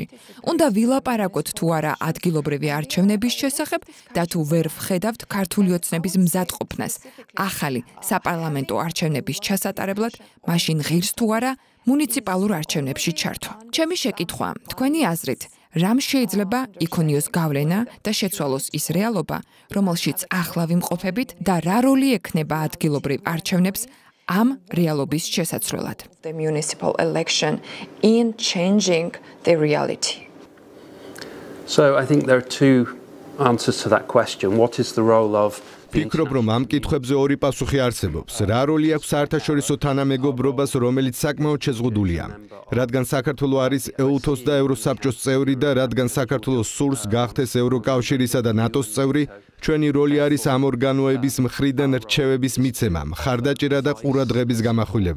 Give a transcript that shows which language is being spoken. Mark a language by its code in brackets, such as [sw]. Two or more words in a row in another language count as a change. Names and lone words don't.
[ka] უნდა ვილაპარაკოთ თუ არა ადგილობრივი არჩევნების შესახებ და თუ ვერ ვხედავთ ქართული ოცნების მზადყოფნას ახალი საპარლამენტო არჩევნების ჩასატარებლად, მაშინ ღირს თუ არა მუნიციპალურ არჩევნებში ჩართვა. ჩემი შეკითხვა, თქვენი აზრით, რამ შეიძლება იქონიოს გავლენა და შეცვალოს ის რეალობა, რომელშიც ახლა ვიმყოფებით და რა როლი ექნება ადგილობრივ არჩევნებს ამ რეალობის შესაცვლელად? [en] The municipal election in changing the reality. So I think there are two answers to that question. What is the role of [ka] ვფიქრობ, რომ ამ კითხვებზე ორი პასუხი არსებობს. რა როლი აქვს საერთაშორისო თანამეგობრობას, რომელიც საკმაოდ შეზღუდულია, რადგან საქართველო არის ეუთოს და ევროსაბჭოს წევრი და რადგან საქართველოს სურს გახდეს ევროკავშირისა და ნატოს წევრი, ჩვენი როლი არის ამ ორგანოების მხრიდან რჩევების მიცემა, მხარდაჭერა და ყურადღების გამახვილება.